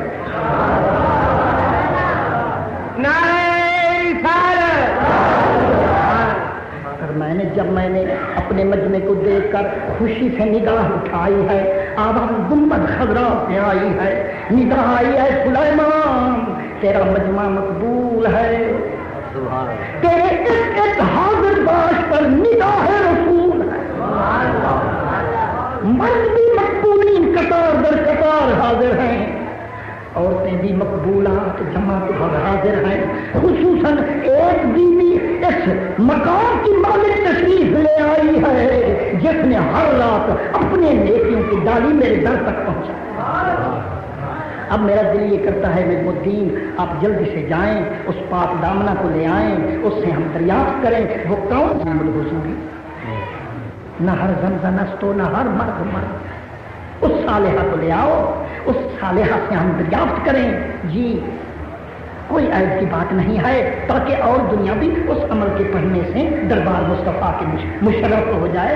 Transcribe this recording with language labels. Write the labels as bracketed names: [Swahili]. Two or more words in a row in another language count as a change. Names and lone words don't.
[Urdu] میں نے اپنے مجمع کو دیکھ کر خوشی سے نگاہ اٹھائی ہے، آواز گنبد خضرا سے آئی ہے، نگاہ آئی ہے سلیمان تیرا مجمع مقبول ہے، تیرے ایک حاضر باش پر نگاہ رسول ہے، مرد بھی مقبولین قطار در قطار حاضر ہیں، عورتیں بھی مقبولات جماعت پر حاضر ہیں۔ خصوصاً ایک بیوی اس مقام کی مالک تشریف لے آئی ہے جس نے ہر رات اپنے نیکیوں کی ڈالی میرے در تک پہنچائی۔ اب میرا دل یہ کرتا ہے نجم الدین آپ جلدی سے جائیں، اس پاک دامنہ کو لے آئیں، اس سے ہم دریافت کریں وہ کون سی حضوری، [Persian] نہ ہر زمزم استو نہ ہر مرد مرد، [Urdu] اس صالحہ کو لے آؤ، اس صالحہ سے ہم دریافت کریں جی کوئی عیب کی بات نہیں ہے، تاکہ اور دنیا بھی اس عمل کے پڑھنے سے دربار مصطفیٰ کے مشرف ہو جائے۔